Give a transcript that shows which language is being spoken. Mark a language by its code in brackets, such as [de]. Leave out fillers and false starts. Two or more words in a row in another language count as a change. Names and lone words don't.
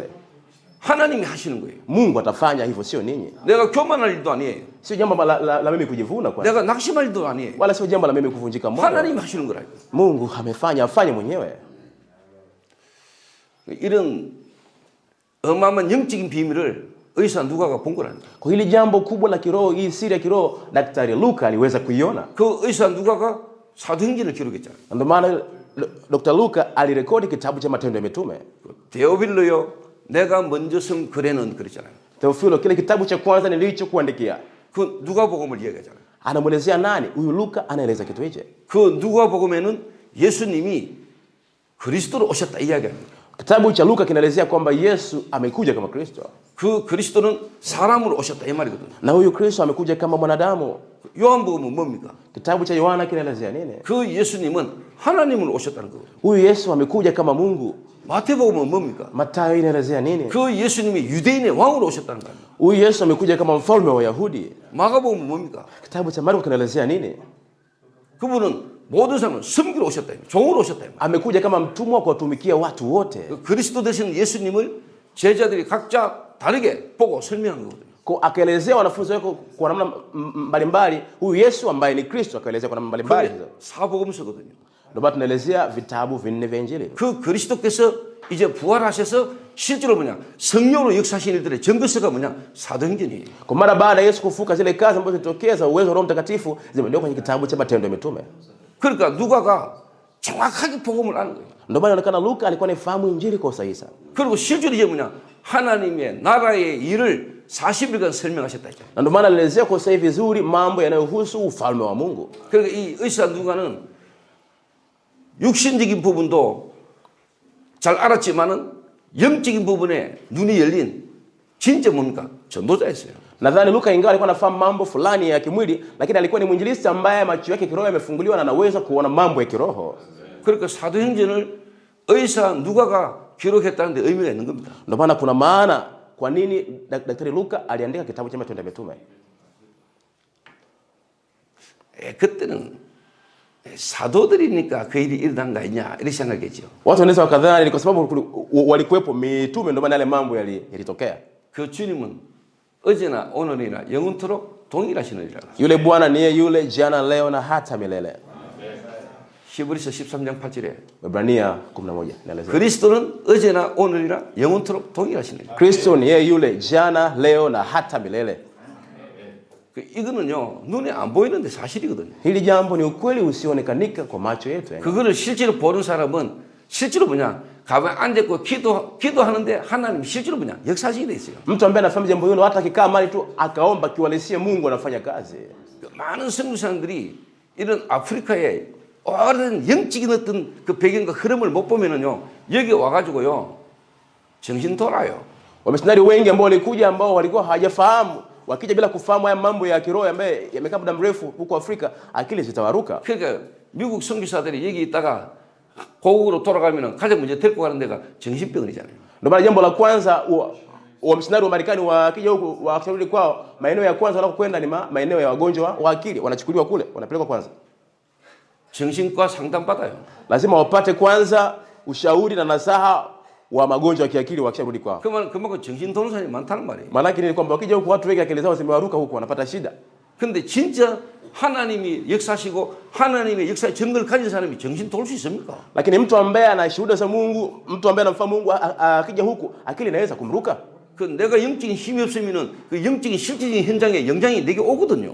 [ko] 하나님이 하시는 거예요. [sw] Mungu atafanya hivyo, sio ninyi. [ko] 내가 교만할 일도 아니에요. [sw] Sio jambo la mimi kujivuna kwa. [ko] 내가 낙심할 일도 아니에요. [sw] Wala sio jambo la mimi kuvunjika moyo. [ko] 하나님이 하시는 거라요. [sw] Mungu amefanya, afanye mwenyewe. [ko] 이런 어마어마한 영적인 비밀을 의사 누가가 본 거라는 거예요. [sw] Kwa hili jambo kubwa la kiroho, hii siri ya kiroho, Daktari Luka aliweza kuiona. [ko] 그 의사 누가가 사도행전을 기록했잖아요. [sw] Ndio maana Dr. Luka alirekodi kitabu cha Matendo ya Mitume. [ko] 데오빌로요, 내가 먼저 쓴 글에는 그랬잖아요. [sw] Theophilo, kile kitabu cha kwanza nilichokuandikia. [ko] 그 누가복음을 이야기하잖아요. [sw] Anamuelezea nani? Huyu Luka anaeleza kitu hicho. [ko] 그 누가복음에는 예수님이 그리스도로 오셨다 이야기합니다. [sw] Kitabu cha Luka kinaelezea kwamba Yesu amekuja kama Kristo. [ko] 그 그리스도는 사람으로 오셨다 이 말이거든요. [sw] Na huyu Kristo amekuja kama mwanadamu. [ko] 요한복음은 뭡니까? [sw] Kitabu cha Yohana kinaelezea nini? [ko] 그 예수님은 하나님으로 오셨다는 거거든요. [sw] Huyu Yesu amekuja kama Mungu. [ko] 마태복음은 뭡니까? [sw] Mathayo inaelezea nini? [ko] 그 예수님이 유대인의 왕으로 오셨다는 거예요. [sw] Huyu Yesu amekuja kama mfalme wa Wayahudi. [ko] 마가복음은 뭡니까? [sw] Kitabu cha Marko kinaelezea nini? [ko] 그분은 모든 사람을 섬기러 오셨다. 종으로 오셨다. [sw] Amekuja kama mtumwa kuwatumikia watu wote. [ko] 그리스도 되신 예수님을 제자들이 각자 다르게 보고 설명한 거거든요. [sw] Akaelezea wanafunzi wake kwa namna mbalimbali huyu Yesu ambaye ni Kristo, akaelezea kwa namna mbalimbali. [ko] 사복음서거든요. [sw] Ndio maana tunaelezea vitabu vinne vya Injili. [ko] 그 그리스도께서 이제 부활하셔서 실제로 뭐냐? 성령으로 역사하신 일들의 증거서가 뭐냐? 사도행전이에요. [sw] Kwa mara baada ya Yesu kufuka, zile kazi ambazo zilitokea za uwezo wa Roho Mtakatifu zimeandikwa kwenye kitabu cha Matendo ya Mitume. [ko] 그러니까 누가가 정확하게 복음을 아는 거예요. [sw] Ndio maana inaonekana Luka alikuwa anafahamu Injili kwa usahihi sana. [ko] 그리고 실제로 이제 뭐냐? 하나님의 나라의 일을 40일간 설명하셨다 했잖아요. [sw] Na ndio maana alielezea kwa usahihi vizuri mambo yanayohusu ufalme wa Mungu. [ko] 그러니까 이 의사 누가는 육신적인 부분도 잘 알았지만은 영적인 부분에 눈이 열린 진짜 뭡니까? 전도자였어요. [sw] Nadhani Luka ingawa alikuwa anafahamu mambo fulani ya kimwili, lakini alikuwa ni mwinjilisti ambaye macho yake kiroho yamefunguliwa na anaweza kuona mambo ya kiroho. [ko] 그러니까 사도행전을 의사 누가가 기록했다는 데 의미가 있는 겁니다. [sw] Ndio maana kuna maana kwa nini Daktari Luka aliandika kitabu cha Matendo ya Mitume. [ko] 그때는 사도들이니까 그 일이 일어난 거 아니냐 이렇게 생각했죠. [sw] Watu wanaweza wakadhani ni kwa sababu walikuwepo mitume ndio maana yale mambo yalitokea. [ko] 그 주님은 어제나 오늘이나 영원토록 동일하시느니라. [sw] Yule Bwana ni yule jana, leo na hata milele. [ko] 히브리서 13장 8절에 [sw] Waebrania 11 inaeleza. [ko] 그리스도는 어제나 오늘이나 영원토록 동일하시네요. [sw] Kristo ni yeye yule jana, leo na hata milele. [ko] 이거는요 눈에 안 보이는데 사실이거든요. [sw] Hili jambo ni ukweli usioonekanika kwa macho yetu. [ko] 그거를 실제로 보는 사람은 실제로 뭐냐? 가만히 앉았고 기도하는데 하나님 실제로 뭐냐? 역사하시게 돼 있어요. [sw] Mtu ambaye anafahamu jambo hilo hata akikaa mali tu akaomba kiwalisia Mungu anafanya kazi. [ko] 많은 선교사님들이 이런 아프리카에 오랜 영적인 어떤 그 배경과 흐름을 못 보면은요 여기 와가지고요 정신 돌아요. [sw] Wamisionari wengi ambao walikuja ambao walikuwa hawajafahamu, wakija bila kufahamu haya mambo ya kiroho ambaye yamekaa muda mrefu huko Afrika, akili zitawaruka. [ko] 그러니까 미국 선교사들이 여기 있다가 고국으로 돌아가면은 가장 먼저 데리고 가는 데가 정신병원이잖아요. [sw] Ndio maana jambo la kwanza wamisionari wa Marekani wakija huku wakishauri kwao, maeneo ya kwanza wanakokwenda ni maeneo ya wagonjwa wa akili, wanachukuliwa kule, wanapelekwa kwanza. [ko] 정신과 상담 받아요. [sw] Lazima wapate kwanza ushauri na nasaha wa magonjwa ya kiakili wakisharudi kwao. [ko] 그만큼 정신 도는 사람이 많다는 말이에요. [sw] Maana yake ni kwamba wakija huku watu wengi akili zao zimewaruka huku, wanapata shida. [ko] 근데 진짜 하나님이 역사하시고 하나님의 역사의 증거를 가진 사람이 정신 돌 수 있습니까? [sw] Lakini mtu ambaye ana shuhuda za Mungu, mtu ambaye anamfahamu Mungu akija huku, akili inaweza kumruka. [ko] 그 내가 영적인 힘이 없으면은 그 영적인 실질적인 현장에 영향이 내게 오거든요.